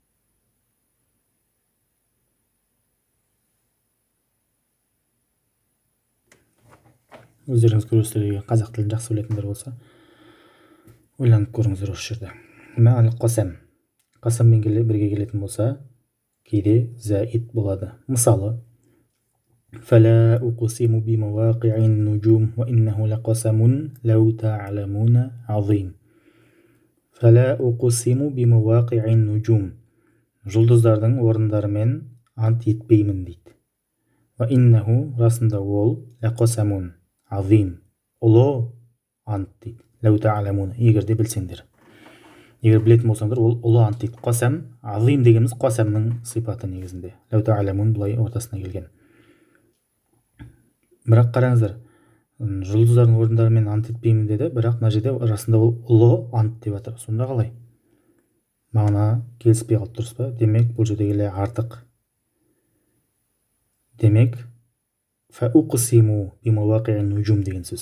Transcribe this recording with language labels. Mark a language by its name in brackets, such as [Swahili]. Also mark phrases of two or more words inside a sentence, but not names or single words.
[Kazakh] Өздеріңіз көресіздер, егер қазақ тілін жақсы білетіндер болса, ойланып көріңіздер осы жерде. Мәл қасам. Қасаммен бірге келетін болса, кейде зәид болады. Мысалы, [Arabic] فلا أقسم بمواقع النجوم وإنه لقسم لو تعلمون عظيم. فلا أقسم بمواقع النجوم. [Kazakh] Жұлдыздардың орындарымен ант етпеймін дейді. وإنه расында ол [Arabic] لقسم عظيم, [Kazakh] ұлы ант дейді. [Arabic] لو تعلمون, [Kazakh] егер де білсеңдер. Егер білетін болсаңдар, ол ұлы ант дейді. Қасам, азим дегеніміз қасамның сипаты негізінде. [Arabic] لو تعلمون [Kazakh] бұлай ортасына келген. Бірақ қараңыздар, жұлдыздардың орындарымен ант етпеймін деді, бірақ мына жерде расында ол ұлы ант деп жатыр. Сонда қалай? Мағына келіспей қалып, дұрыс па? Демек, бұл жердегілер артық. Демек, [Arabic] فأقسم بمواقع النجوم [Kazakh] деген сөз.